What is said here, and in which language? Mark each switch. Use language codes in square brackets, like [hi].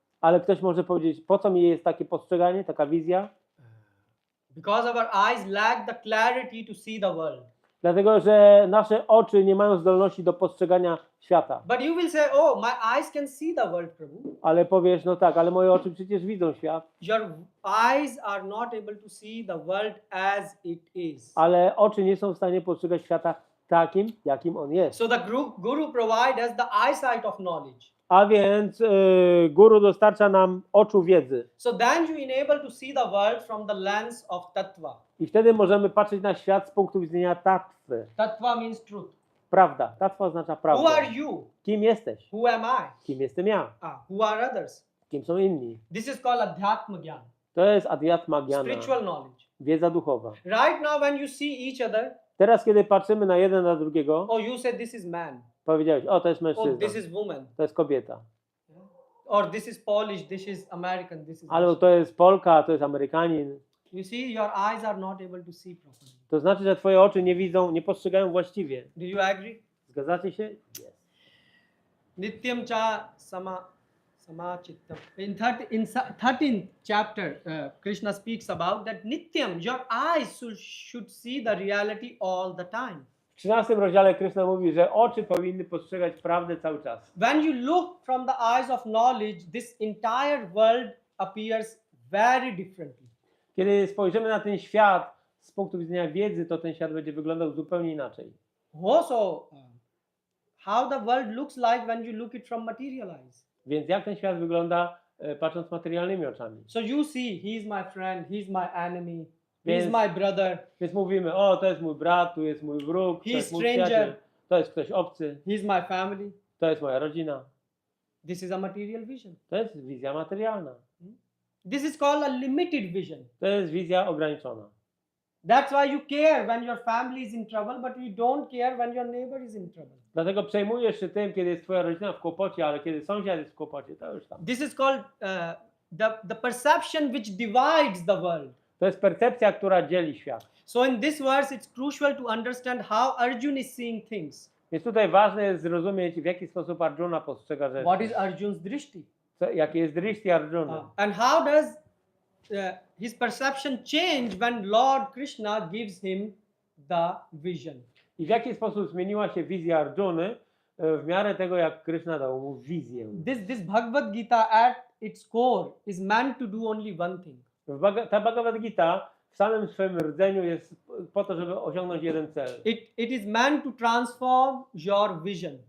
[pl] Ale ktoś może powiedzieć, po co mi jest takie postrzeganie, taka wizja? [en] Because our eyes lack the clarity to see the world. [pl] Dlatego, że nasze oczy nie mają zdolności do postrzegania świata. [en] But you will say, my eyes can see the world, Prabhu. [pl] Ale powiesz, no tak, ale moje oczy przecież widzą świat. [en] Your eyes are not able to see the world as it is. [pl] Ale oczy nie są w stanie postrzegać świata takim, jakim on jest. [en] So the guru provides us the eyesight of knowledge. [pl] A więc guru dostarcza nam oczu wiedzy. [en] So then you enable to see the world from the lens of tattva. [pl] I wtedy możemy patrzeć na świat z punktu widzenia tattwy. [en] Tattva means truth. [pl] Prawda. Tattwa oznacza prawdę. [en] Who are you? [pl] Kim jesteś? [en] Who am I? [pl] Kim jestem ja? [en] Who are others? [pl] Kim są inni? [en] This is called adhyatma gyan. [pl] To jest adhyatma gyana. [en] Spiritual knowledge. [pl] Wiedza duchowa. [en] Right now when you see each other, [pl] Teraz, kiedy patrzymy na jeden na drugiego, [en] you say this is man. [pl] powiedziałeś, to jest mężczyzna, [en] This is woman. [pl] to jest kobieta. [en] Or this is Polish, this is American, this is [pl] Albo to jest Polka, a to jest Amerykanin. [en] You see, your eyes are not able to see properly. [pl] To znaczy, że twoje oczy nie widzą, nie postrzegają właściwie. [en] Do you agree? [pl] Zgadzacie się? [en] Yes. [sa] Nityam cha samachittam. [en] In 13th chapter, Krishna speaks about that Nityam, your eyes should see the reality all the time. [pl] W 13 rozdziale Krishna mówi, że oczy powinny postrzegać prawdę cały czas. [en] When you look from the eyes of knowledge, this entire world appears very differently. [pl] Kiedy spojrzymy na ten świat z punktu widzenia wiedzy, to ten świat będzie wyglądał zupełnie inaczej. [en] Also, how the world looks like when you look it from material eyes. [pl] Więc jak ten świat wygląda, patrząc materialnymi oczami? [en] So you see, he is my friend, he is my enemy, he [pl] Więc- [en] is my brother, [pl] Więc mówimy, to jest mój brat, tu jest mój wróg, to [en] He [pl] jest [en] is [pl] mój [en] stranger. [pl] przyjaciel, to jest ktoś obcy, [en] he is my family. [pl] to jest moja rodzina. [en] This is a material vision. [pl] To jest wizja materialna. [en] This is called a limited vision. [pl] To jest wizja ograniczona. [en] That's why you care when your family is in trouble, but you don't care when your neighbor is in trouble. [pl] Dlatego przejmujesz się tym, kiedy jest twoja rodzina w kłopocie, ale kiedy sąsiad jest w kłopocie, to już tam. [en] This is called the perception which divides the world. [pl] To jest percepcja, która dzieli świat. [en] So in this verse, it's crucial to understand how Arjuna is seeing things. [pl] Więc tutaj ważne jest zrozumieć, w jaki sposób Arjuna postrzega rzeczy. [en] What is Arjun's drishti? [pl] Jakie jest drishti Arjuna. [en] And how does his perception change when Lord Krishna gives him the vision? [pl] I w jaki sposób zmieniła się wizja Arjuny w miarę tego, jak Krishna dał mu wizję. [en] This Bhagavad-Gita at its core is meant to do only one thing. [pl] Ta Bhagavad-Gita w samym swym rdzeniu jest po to, żeby osiągnąć jeden cel. [en] It is meant to transform your vision.